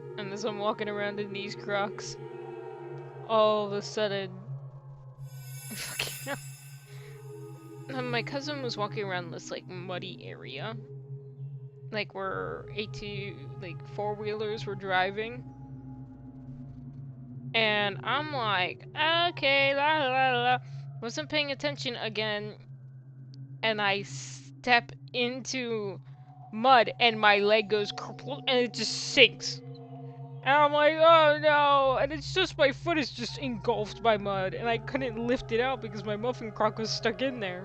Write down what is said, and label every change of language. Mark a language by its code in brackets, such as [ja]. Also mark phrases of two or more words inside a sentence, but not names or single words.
[en] And as I'm walking around in these Crocs, all of a sudden, fucking hell. My cousin was walking around this like muddy area. Like where four-wheelers were driving. And I'm like, okay, la la la. Wasn't paying attention again. And I step into mud and my leg goes and it just sinks. And I'm like, oh no. And it's just my foot is just engulfed by mud. And I couldn't lift it out because my muffin crock was stuck in there.